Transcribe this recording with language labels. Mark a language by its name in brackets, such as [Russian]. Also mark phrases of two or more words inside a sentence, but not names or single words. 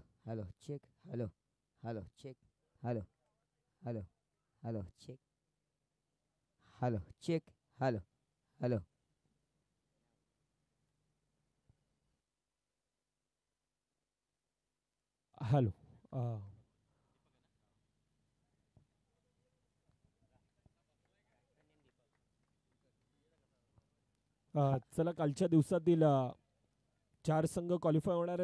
[English] Hello, check. Hello. Hello, check. Hello. Hello. Hello, check. Hello, check. Hello. Hello. [Marathi] हॅलो. चला कालच्या दिवसातील 4 संघ क्वालिफाय होणार आहे.